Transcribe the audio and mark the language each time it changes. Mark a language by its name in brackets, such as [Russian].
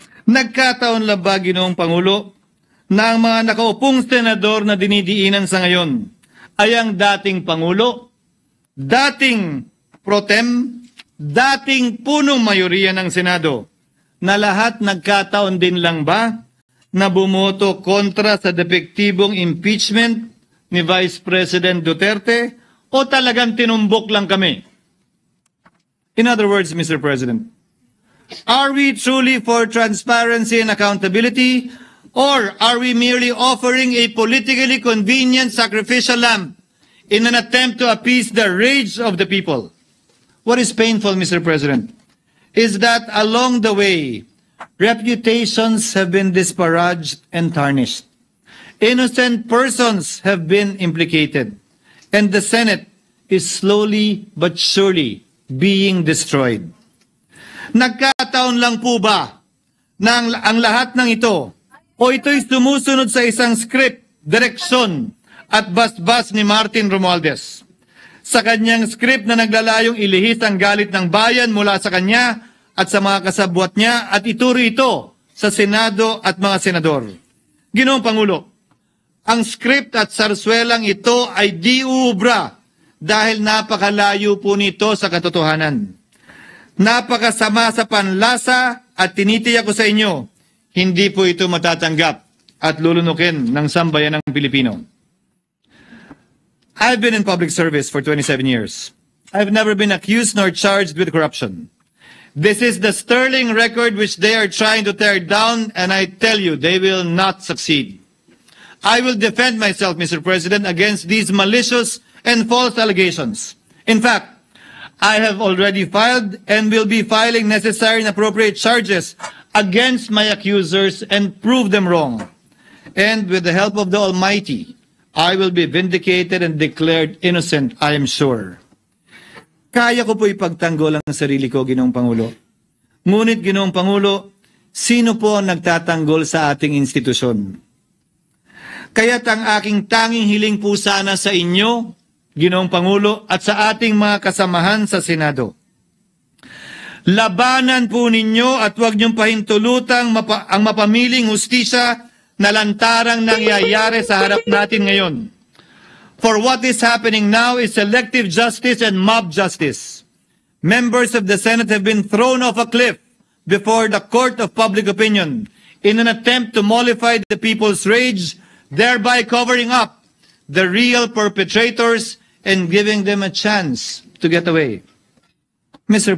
[Filipino] Nagkataon lang ba, Ginoong Pangulo, na ang mga nakaupong senador na dinidiinan sa ngayon ay ang dating Pangulo, dating pro tem, dating punong mayoriya ng Senado, na lahat nagkataon din lang ba na bumoto kontra sa depektibong impeachment ni Vice President Duterte o talagang tinumbok lang kami? [English] In other words, Mr. President, are we truly for transparency and accountability, or are we merely offering a politically convenient sacrificial lamb in an attempt to appease the rage of the people? What is painful, Mr. President, is that along the way, reputations have been disparaged and tarnished. Innocent persons have been implicated, and the Senate is slowly but surely being destroyed. [Filipino] Nagkataon lang po ba na ang lahat ng ito o ito'y sumusunod sa isang script direksyon at basbas ni Martin Romualdez. Sa kanyang script na naglalayong ilihis ang galit ng bayan mula sa kanya at sa mga kasabwat niya at ituro ito sa Senado at mga senador. Ginoong Pangulo, ang script at sarswelang ito ay di uubra dahil napakalayo po nito sa katotohanan. Napakasama sa panlasa at tinitiyak ko sa inyo, hindi po ito matatanggap at lulunukin ng sambayan ng Pilipino. [English] I've been in public service for 27 years. I've never been accused nor charged with corruption. This is the sterling record which they are trying to tear down, and I tell you, they will not succeed. I will defend myself, Mr. President, against these malicious and false allegations. In fact, I have already filed and will be filing necessary and appropriate charges against my accusers and prove them wrong. And with the help of the Almighty, I will be vindicated and declared innocent, I am sure. [Filipino] Kaya ko po ipagtanggol ang sarili ko, Ginoong Pangulo. Ngunit, Ginoong Pangulo, sino po ang nagtatanggol sa ating institusyon? Kaya't ang aking tanging hiling po sana sa inyo, Ginoong Pangulo, at sa ating mga kasamahan sa Senado. Labanan po ninyo at huwag niyong pahintulutang ang mapamiling hustisya na lantarang nangyayari sa harap natin ngayon. [English] For what is happening now is selective justice and mob justice. Members of the Senate have been thrown off a cliff before the court of public opinion in an attempt to mollify the people's rage, thereby covering up the real perpetrators and giving them a chance to get away. Mr.